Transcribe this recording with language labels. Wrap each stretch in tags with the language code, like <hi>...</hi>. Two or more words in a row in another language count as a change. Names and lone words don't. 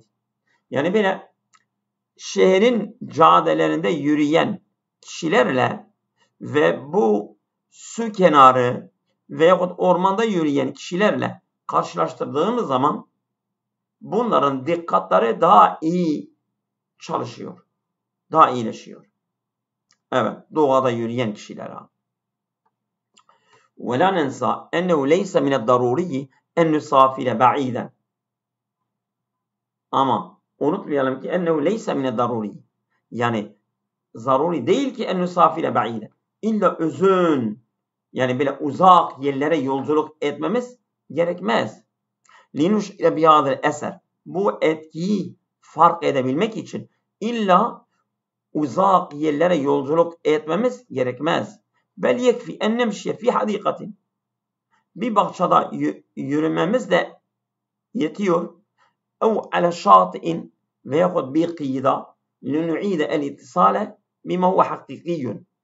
<tr>Yani böyle şehrin caddelerinde yürüyen kişilerle ve bu su kenarı veyahut ormanda yürüyen kişilerle karşılaştırdığımız zaman bunların dikkatleri daha iyi çalışıyor. Daha iyileşiyor. Evet, doğada yürüyen kişiler.</tr> <ar>وَلَا نَنْسَى اَنَّهُ لَيْسَ مِنَ الضَّرُورِيِّ اَنْ نُسَافِرَ بَعِيدًا</ar> <tr>Ama unutmayalım ki</tr> <ar>اَنَّهُ لَيْسَ مِنَ الضَّرُورِيِّ</ar> <tr>yani zaruri değil ki</tr> <ar>اَنْ نُسَافِرَ بَعِيدًا</ar> <tr>İlla uzun yani böyle uzak yerlere yolculuk etmemiz gerekmez.</tr> <ar>لِنُشْعِرَ بِهَذَا الْأَثَرِ</ar> <tr>Bu etkiyi fark edebilmek için illa uzak yerlere yolculuk etmemiz gerekmez.</tr> <ar>بل يكفي أن نمشي في حديقة.</ar> <tr>Bir bahçede yürümemiz de yetiyor.</tr> <ar>أو على شاطئ</ar> <tr>veyahut bir kıyıda</tr> <ar>لنعيد الاتصال بما هو حقيقي.</ar>